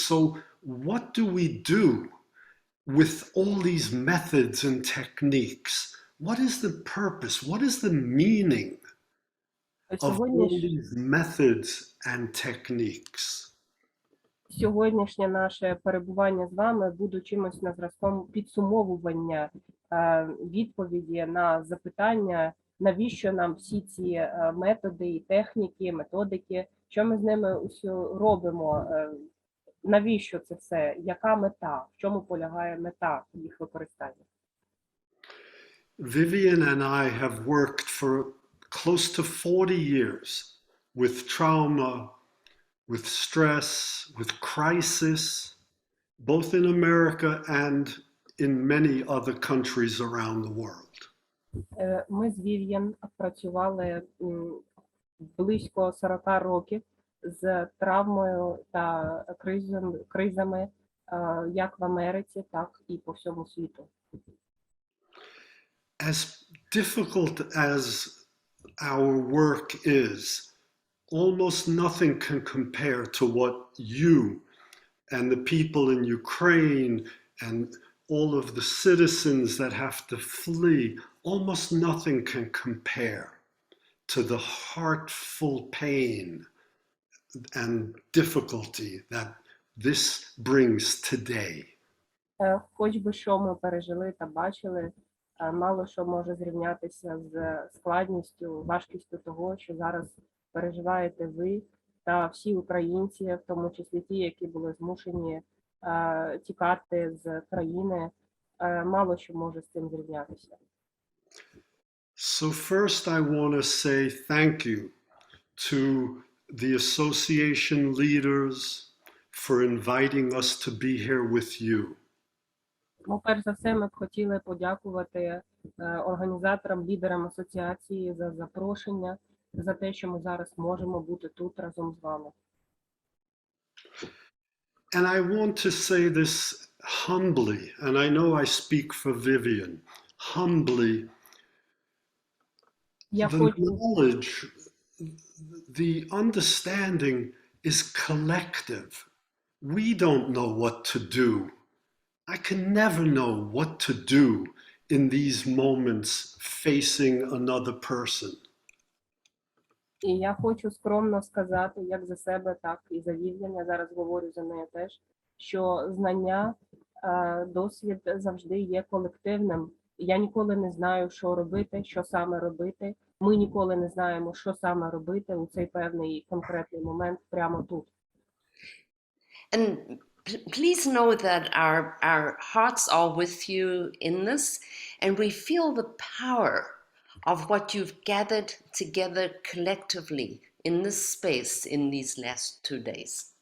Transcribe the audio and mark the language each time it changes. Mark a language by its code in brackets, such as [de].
[en] So what do we do with all these methods and techniques? What is the purpose? What is the meaning of all these methods and techniques? [uk] Сьогоднішнє наше перебування з вами буде чимось на зразком підсумовування відповіді на запитання, навіщо нам всі ці методи і техніки, методики, що ми з ними робимо, навіщо це все, яка мета, в чому полягає мета їх використання. [en] Vivien and I have worked for close to 40 years with trauma, with stress, with crisis, both in America and in many other countries around the world. [uk] Ми з Вів'єн працювали близько 40 років з травмою та кризами як в Америці, так і по всьому світу. [en] As difficult as our work is, almost nothing can compare to what you and the people in Ukraine and all of the citizens that have to flee, almost nothing can compare to the heartful pain and difficulty that this brings today. [uk] Хоч би що ми пережили та бачили, мало що може зрівнятися з складністю, важкістю того, що зараз переживаєте ви та всі українці, в тому числі ті, які були змушені тікати з країни, мало що може з цим зрівнятися. [en] So first I want to say thank you to the association leaders for inviting us to be here with you. [uk] Ну, перш за все, ми б хотіли подякувати організаторам, лідерам асоціації за запрошення, за те, що ми зараз можемо бути тут разом з вами. [en] And I want to say this humbly, and I know I speak for Vivien, humbly, the knowledge, the understanding is collective. We don't know what to do. I can never know what to do in these moments facing another person. [uk] І я хочу скромно сказати, як за себе, так і за Вів'єн, я зараз говорю за неї теж, що знання, досвід завжди є колективним. Я ніколи не знаю, що робити, що саме робити. Ми ніколи не знаємо, що саме робити у цей певний конкретний момент прямо тут. [en] And please know that our hearts are with you in this, and we feel the power of what you've gathered together collectively in this space in these last 2 days.